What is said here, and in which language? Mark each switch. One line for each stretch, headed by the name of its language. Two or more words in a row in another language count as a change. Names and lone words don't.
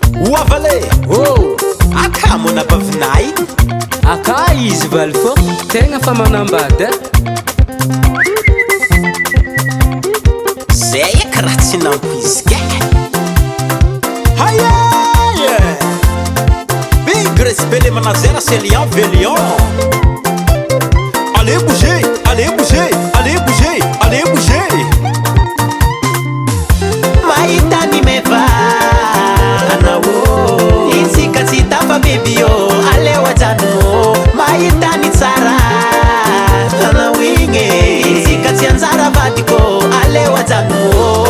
Malagasy: Oavale. Oh. Aka mona bavinay. Aka izy valy fô, tegna fa manambady, eh? Zay eky raha tsy nampoizika. Haye!
English: Big respect
French: le manager, c'est Lion Vélion. Allez bouger, allez bouger, allez bouger, allez bouger.
Malagasy: Mahita ny meva, anao ô. Nintsika tsy tafa beby ô, aleo ajano ô. Mahita ny tsara, anao igny e. Nintsika tsy anjara vadiko, aleo ajano ô.